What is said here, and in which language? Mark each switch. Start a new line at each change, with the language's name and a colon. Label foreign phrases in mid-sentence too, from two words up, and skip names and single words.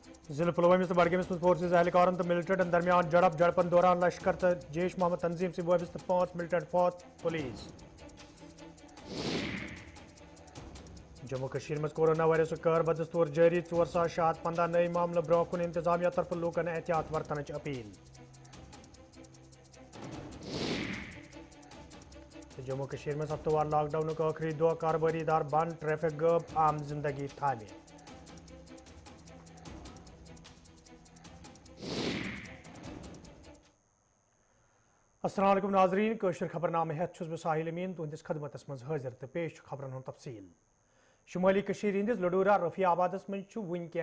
Kashmiri: ضلع پلوامس تو بڈگامس مز فورسز اہلکارن تو ملٹنٹن درمیان جڑپن دوران لشکر تو جیش محمد تنظیم سے وابستہ 5 ملٹنٹ فوت پولیس جموں کشمیر مز کورونا وائرس قہر بدستور جاری 4615 نئی معاملہ برہ کن انتظامیہ طرف لوکن احتیاط ورتنچ اپیل جموں کشمیر مز ہفتوار لاک ڈاؤن آخری دہ کاروباری ادار بند ٹریفک غائب عام زندگی تھامہ السلام علیکم ناظرین کوشر خبر نامہ ہیت چھس بہ ساحل امین تہندس خدمتس مز حاضر تو پیش خبرن ہند تفصیل شمالی کشیر ہندس لڈورہ رفیع آبادس مز ون کی